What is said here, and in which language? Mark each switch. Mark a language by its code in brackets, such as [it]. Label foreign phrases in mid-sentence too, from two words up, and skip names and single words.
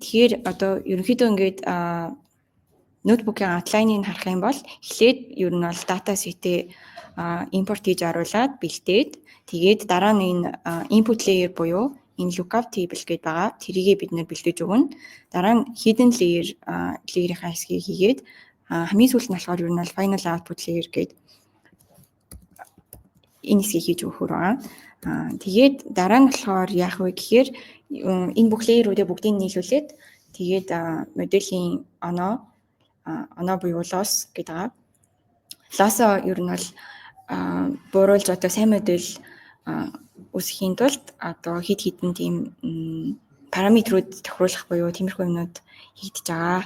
[mn] Тэгэхээр одоо ерөнхийдөө ингээд ноутбукийн аутлайныг харах юм бол эхлээд ер нь бол дата сетээ импорт хийж оруулаад бэлдээд тэгээд дараа нь энэ [en] input layer [mn] буюу энэ [en] lookup table [mn] гэдэг байгаа. Тэрийгээ бид нэр бэлдэж өгнө. Дараа нь [en] hidden layer- [mn] ийнхаа хэсгийг хийгээд хамгийн сүүлд нь болохоор ер нь бол [en] final output layer [mn] гэдэг энэ хэсгийг хийж өгөхөр байгаа. Тэгээд дараа нь болохоор яах вэ гэхээр энэ бүх layer-уудыг бүгдийг нийлүүлээд тэгээд моделийн оноо буюу loss гэдэг байгаа. Loss-оо ер нь бол бууруулж одоо сайн модель үүсгэхийн тулд одоо хэд хэдэн тийм параметрууд тохируулах буюу тиймэрхүү юмнууд хийгдэж байгаа.